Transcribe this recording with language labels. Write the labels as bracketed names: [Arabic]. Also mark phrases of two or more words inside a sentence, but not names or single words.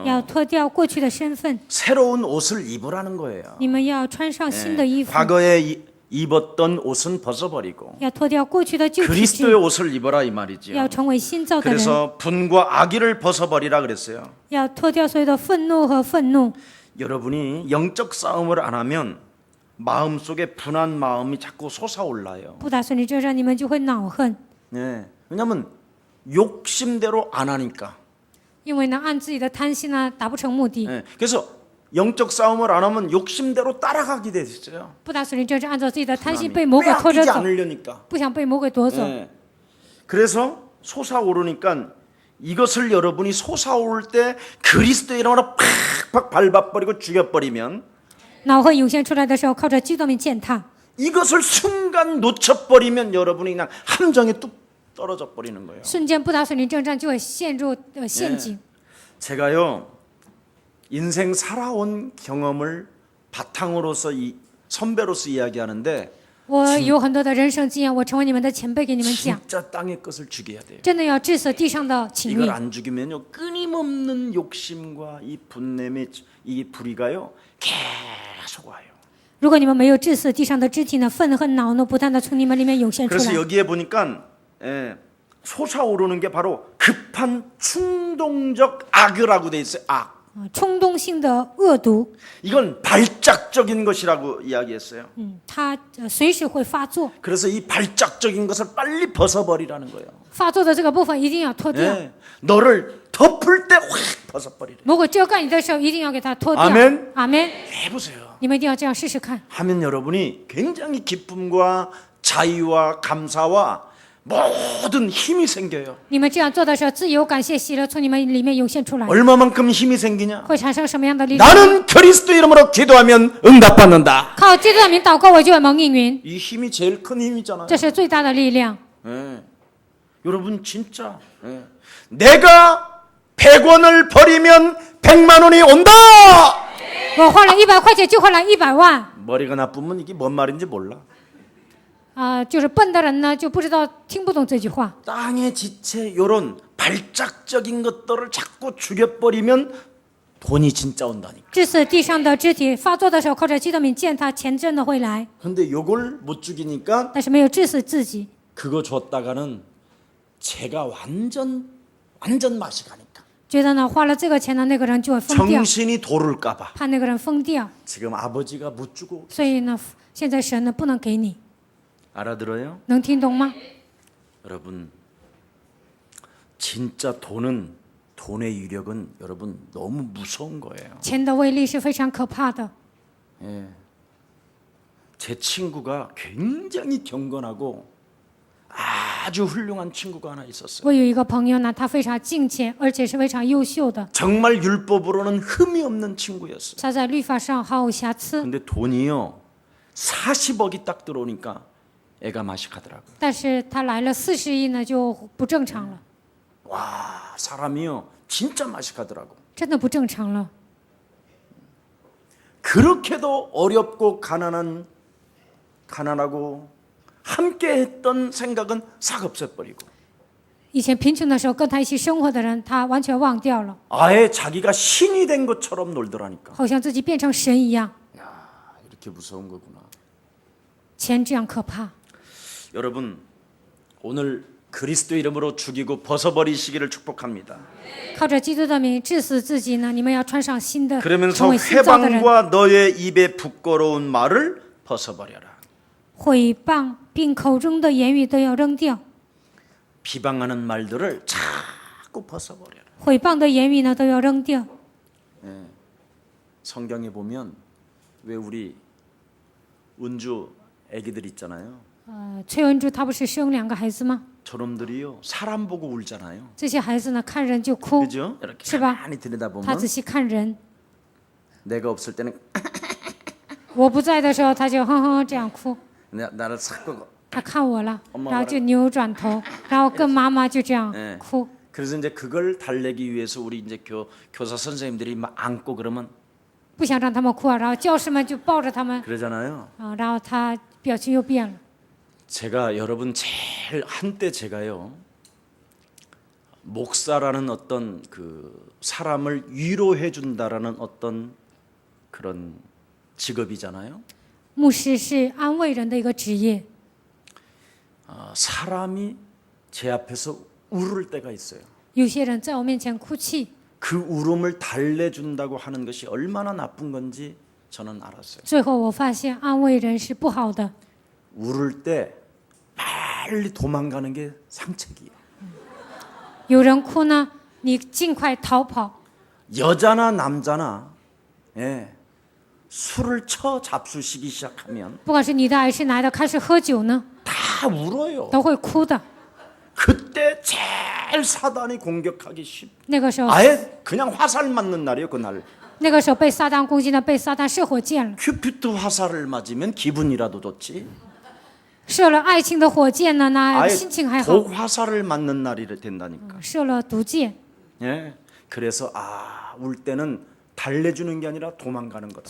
[Chinese] 要脱掉过去的身份。 [Korean] 새로운 옷을 입으라는 거예요. [Chinese] 你们要穿上新的衣服， [Korean] 과거에 입었던 옷은 벗어버리고 [Chinese] 要脱掉过去的旧体 [Korean] 그리스도의 [Chinese] 质， [Korean] 옷을 입어라 이 말이죠. [Chinese] 要成为新造的人， [Korean] 그래서 분과 악의를 벗어버리라 그랬어요. [Chinese] 要脱掉所有的愤怒和愤怒。 [Korean] 여러분이 영적 싸움을 안 하면 마음속에 분한 마음이 자꾸 솟아올라요. [Chinese] 不打算你这样，你们就会恼恨， [Korean] 네. 왜냐하면 욕심대로 안 하니까. [Chinese] 因为呢，按自己的贪心呢，达不成目的。 [Korean] 네. 그래서 영적 싸움을 안 하면 욕심대로 따라가게 됐어요. [Chinese] 不打算你这样，按照自己的贪心被魔鬼拖着 [Korean] 빼앗기지 [Chinese] 走， [Korean] 않으려니까. [Chinese] 不想被魔鬼夺走。 [Korean] 네. 그래서 솟아오르니까 이것을 여러분이 솟아오를 때 그리스도의 이름으로 팍팍 밟아버리고 죽여버리면 [Chinese] 恼恨涌现出来的时候，靠着基督名践踏。 [Korean] 이것을 순간 놓쳐버리면 여러분이 그냥 함정에 뚝 떨어져 버리는 거예요. [Chinese] 瞬间不打算你正战，就会陷入陷阱。 [Korean] 제가요 인생 살아온 경험을 바탕으로서 이 선배로서 이야기하는데 [Chinese] 我有很多的人生经验，我成为你们的前辈，给你们讲， [Korean] 진짜 땅의 것을 죽여야 돼요. [Chinese] 真的要致死地上的情 [Korean] 이걸 [Chinese] 欲。 [Korean] 안 죽이면요 끊임없는 욕심과 이 분냄의 이 불의가요 계속 와요. [Chinese] 如果你们没有致死地上的肢体呢，愤恨、恼怒不断的从你们里面涌现出 [Korean] 그래서 [Chinese] 来。 [Korean] 여기에 보니까 솟아오르는 게 바로 급한 충동적 악이라고 돼 있어요. 악. [Chinese] 冲动性的恶毒， [Korean] 이건 발작적인 것이라고 이야기했어요. [Chinese] 它随时会发作。 [Korean] 그래서 이 발작적인 것을 빨리 벗어버리라는 거예요. [Chinese] 发作的这个部分一定要脱掉。 [Korean] 예, 너를 덮을 때 확 벗어버리래. [Chinese] 魔鬼遮盖你的时候，一定要给它脱掉。 [Korean] 아멘. [Chinese] 阿门。 [Korean] 해보세요. [Chinese] 你们一定要这样试试看。 [Korean] 하면 여러분이 굉장히 기쁨과 자유와 감사와 모든 힘이 생겨요. [Chinese] 你们这样做的时候，自由、感谢、喜乐从你们里面涌现出来， [Korean] 얼마만큼 힘이 생기냐? [Chinese] 会产生什么样的力量？ [Korean] 나는 그리스도 이름으로 기도하면 응답받는다. [Chinese] 靠基督的名祷告，我就会蒙应允， [Korean] 이 힘이 제일 큰 힘이잖아요. [Chinese] 这是最大的力量。 [Korean] 예. 여러분 진짜 내가 100원을 버리면 100만 원이 온다. [Chinese] 我花了100块钱，就换来100万。 [Korean] 머리가 나쁘면 이게 뭔 말인지 몰라. [Chinese] 就是笨的人呢，就不知道听不懂这句话。 [Korean] 땅의 지체 요런 발작적인 것들을 자꾸 죽여버리면 돈이 진짜 온다니까. [Chinese] 致死地上的肢体发作的时候，靠着基督名践踏，钱真的会来。 [Korean] 근데 요걸 못 죽이니까 [Chinese] 但是没有致死自己， [Korean] 그거 줬다가는 제가 완전 맛이 가니까 [Chinese] 觉得呢花了这个钱呢，那个人就会疯掉， [Korean] 정신이 도를까봐 [Chinese] 怕那个人疯掉。 [Korean] 지금 아버지가 못 주고 [Chinese] 所以呢，现在神呢不能给你， [Korean] 알아들어요? [Chinese] 能听懂吗？ [Korean] 여러분 진짜 돈의 위력은 여러분 너무 무서운 거예요. [Chinese] 钱的威力是非常可怕的。 [Korean] 제 친구가 굉장히 경건하고 아주 훌륭한 친구가 하나 있었어요. [Chinese] 我有一个朋友呢，他非常敬虔，而且是非常优秀的， [Korean] 정말 율법으로는 흠이 없는 친구였어요. [Chinese] 他在律法上毫无瑕疵， [Korean] 근데 돈이요 40억이 딱 들어오니까 애가 마식하더라고요. [Chinese] 但是他来了40亿呢，就不正常了， [Korean] 와 사람이요 진짜 마식하더라고. [Chinese] 真的不正常了。 [Korean] 그렇게도 어렵고 가난하고 함께했던 생각은 싹 없애버리고 [Chinese] 以前贫穷的时候跟他一起生活的人，他完全忘掉了， [Korean] 아예 자기가 신이 된 것처럼 놀더라니까. [Chinese] 好像自己变成神一样。 [Korean] 이렇게 무서운 거구나. [Chinese] 钱这样可怕。 [Korean] 여러분 오늘 그리스도 이름으로 죽이고 벗어버리시기를 축복합니다. [Chinese] 靠着基督的名治死自己呢，你们要穿上新的，成 [Korean] 그러면서 [Chinese] 为新造的人。 [Korean] 회방과 너의 입에 부끄러운 말을 벗어버려라. [Chinese] 毁谤并口中的言语都要扔掉， [Korean] 비방하는 말들을 자꾸 벗어버려라. [Chinese] 毁谤的言语呢都要扔掉。 [Korean] 성경에 보면 왜 우리 은주 애기들 있잖아요. [Chinese] 崔文珠她不是生2个孩子吗？ [Korean] 저놈들이요 사람 보고 울잖아요. [Chinese] 这些孩子呢看人就哭， [Korean] 그죠? 이렇게 [Chinese] 是吧？ [Korean] 가만히 들여다보면 [Chinese] 他仔细看人， [Korean] 내가 없을 때는 [Chinese] 我不在的时候他就哼哼这样哭。 [Korean] 나를 싹 보고 [Chinese] 他看我了， [Korean] 엄마 [Chinese] 然后就扭转头，然后跟妈妈就这样哭。 [Korean] 그래서 이제 그걸 달래기 위해서 우리 이제 교사 선생님들이 막 안고 그러면 [Chinese] 不想让他们哭啊，然后教师们就抱着他们 [Korean] 그러잖아요. [Chinese] 啊，然后他表情又变了。 [Korean] 제가 여러분 제일 한때 제가요 목사라는 어떤 그 사람을 위로해 준다라는 어떤 그런 직업이잖아요. [Chinese] 牧师是安慰人的一个职业， [Korean] 사람이 제 앞에서 울을 때가 있어요. [Chinese] 有些人在我面前哭泣， [Korean] 그 울음을 달래준다고 하는 것이 얼마나 나쁜 건지 저는 알았어요. [Chinese] 最后我发现安慰人是不好的。 [Korean] 울을 때 빨리 도망가는 게 상책이에요. [Chinese] 有人哭呢，你尽快逃跑。 [Korean] 여자나 남자나 술을 쳐 잡수시기 시작하면 [Chinese] 不管是女的还是男的，开始喝酒呢， [Korean] 다 울어요. [Chinese] 都会哭的。 [Korean] 그때 제일 사단이 공격하기 쉽. [Chinese] 那个时候， [Korean] 아예 그냥 화살 맞는 날이에요. 그날. [Chinese] 那个时候被撒旦攻击呢，被撒旦射火箭了， [Korean] 큐피트 화살을 맞으면 기분이라도 좋지. [Chinese] 射了爱情的火箭呢，那 [Korean] 아예 [Chinese] 心情还好； [Korean] 독 화살을 맞는 날이 된다니까. [Chinese] 射了毒箭， [Korean] 예. 그래서 울 때는 달래주는 게 아니라 도망가는 거다.